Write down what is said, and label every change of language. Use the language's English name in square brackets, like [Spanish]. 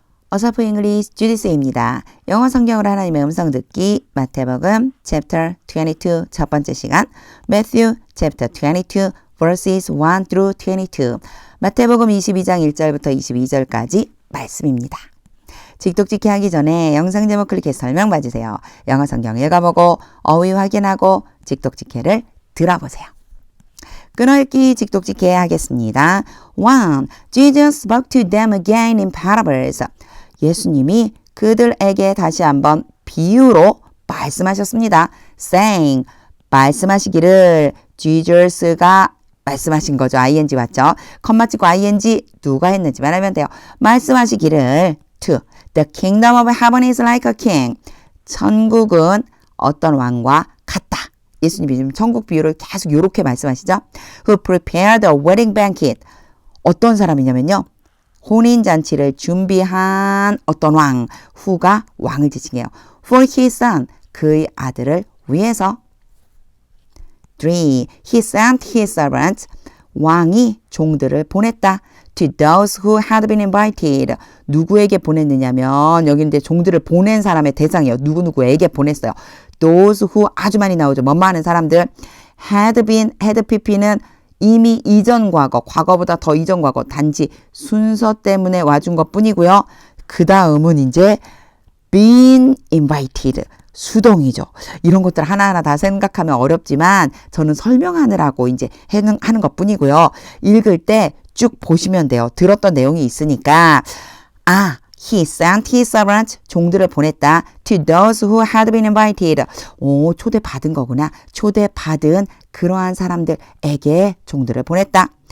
[Korean] 어서프 잉글리시 주디스입니다. 영어 성경으로 하나님의 음성 듣기 마태복음 chapter 22 첫 번째 시간 [English] Matthew chapter 22 verses 1 through 22 [Korean] 마태복음 22장 1절부터 22절까지 말씀입니다. 직독직해 하기 전에 영상 제목 클릭해서 설명 봐주세요. 영어 성경 읽어보고 어휘 확인하고 직독직해를 들어보세요. 끊어읽기 직독직해 하겠습니다. 1. [English] Jesus spoke to them again in parables. [Korean] 예수님이 그들에게 다시 한번 비유로 말씀하셨습니다. saying, 말씀하시기를 Jesus가 말씀하신 거죠. ing 맞죠? 컴마 찍고 ing 누가 했는지 말하면 돼요. 말씀하시기를 [English] to the kingdom of heaven is like a king. [Korean] 천국은 어떤 왕과 같다. 예수님이 지금 천국 비유를 계속 이렇게 말씀하시죠. [English] Who prepared a wedding banquet. [Korean] 어떤 사람이냐면요. 혼인잔치를 준비한 어떤 왕. who가 왕을 지칭해요. [English] For his son. [Korean] 그의 아들을 위해서. [English] 3. He sent his servants. [Korean] 왕이 종들을 보냈다. [English] To those who had been invited. [Korean] 누구에게 보냈느냐면 여기 이제 종들을 보낸 사람의 대상이에요. 누구누구에게 보냈어요. Those who 아주 많이 나오죠. 뭐뭐 하는 사람들. had pp는 이미 이전 과거, 과거보다 더 이전 과거, 단지 순서 때문에 와준 것 뿐이고요. 그 다음은 이제 been invited. 수동이죠. 이런 것들 하나하나 다 생각하면 어렵지만 저는 설명하느라고 이제 하는 것 뿐이고요. 읽을 때 쭉 보시면 돼요. 들었던 내용이 있으니까. [English] He sent his servants, [Korean] 종들을 보냈다. [English] To those who had been invited. [Korean] 오, 초대받은 거구나. 초대받은 그러한 사람들에게 종들을 보냈다.